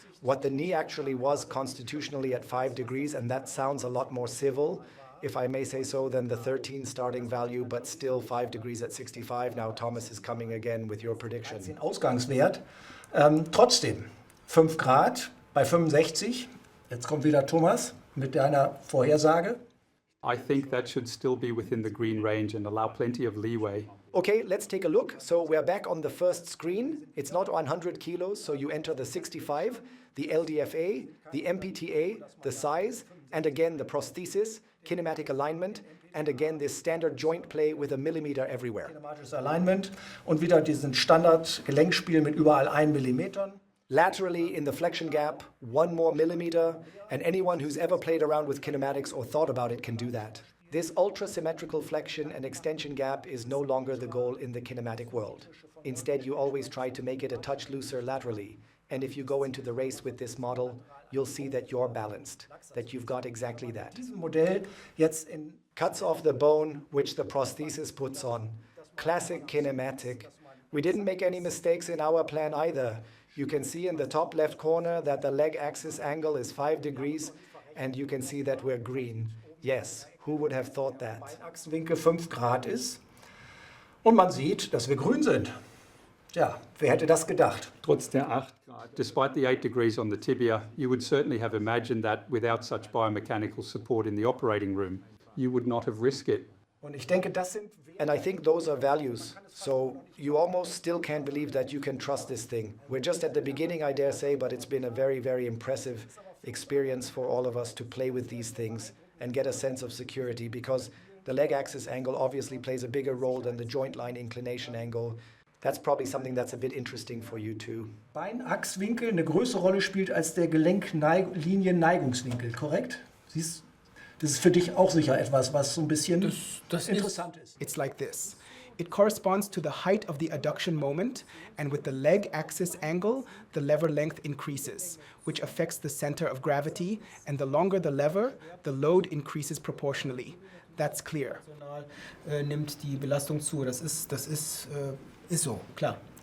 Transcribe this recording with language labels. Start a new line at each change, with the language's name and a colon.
English: What the knee actually was constitutionally at 5 degrees, and that sounds a lot more civil, if I may say so, than the 13 starting value, but still 5 degrees at 65. Now Thomas is coming again with your prediction.
German: Den Ausgangswert. Trotzdem, 5 Grad bei 65. Jetzt kommt wieder Thomas mit deiner Vorhersage.
English: I think that should still be within the green range and allow plenty of leeway. Okay, let's take a look. So we're back on the first screen. It's not 100 kilos, so you enter the 65, the LDFA, the MPTA, the size, and again the prosthesis, kinematic alignment, and again this standard joint play with a millimeter everywhere.
German: Kinematisches Alignment und wieder diesen Standard-Gelenkspiel mit überall 1 Millimeter.
English: Laterally in the flexion gap, 1 more millimeter, and anyone who's ever played around with kinematics or thought about it can do that. This ultra-symmetrical flexion and extension gap is no longer the goal in the kinematic world. Instead, you always try to make it a touch looser laterally. And if you go into the race with this model, you'll see that you're balanced, that you've got exactly that.
German: Dieses Modell jetzt in
English: Cuts off the bone, which the prosthesis puts on. Classic kinematic. We didn't make any mistakes in our plan either. You can see in the top left corner that the leg axis angle is 5 degrees, and you can see that we're green. Yes, who would have thought that?
German: Achsenwinkel 5 Grad ist. Und man sieht, dass wir grün sind. Ja, wer hätte das gedacht? Trotz der 8 Grad.
English: Despite the 8 degrees on the tibia, you would certainly have imagined that without such biomechanical support in the operating room, you would not have risked it.
German: Und ich denke, das sind
English: And I think those are values. So you almost still can't believe that you can trust this thing. We're just at the beginning, I dare say, but it's been a very, very impressive experience for all of us to play with these things and get a sense of security, because the leg axis angle obviously plays a bigger role than the joint line inclination angle. That's probably something that's a bit interesting for you too.
German: Beinachswinkel eine größere Rolle spielt als der Gelenklinienneigungswinkel, korrekt? Siehst, das ist für dich auch sicher etwas, was so ein bisschen interessant ist.
English: It's like this. It corresponds to the height of the adduction moment, and with the leg axis angle, the lever length increases, which affects the center of gravity, and the longer the lever, the load increases proportionally. That's clear.
German: Nimmt die Belastung zu. Das ist so, klar.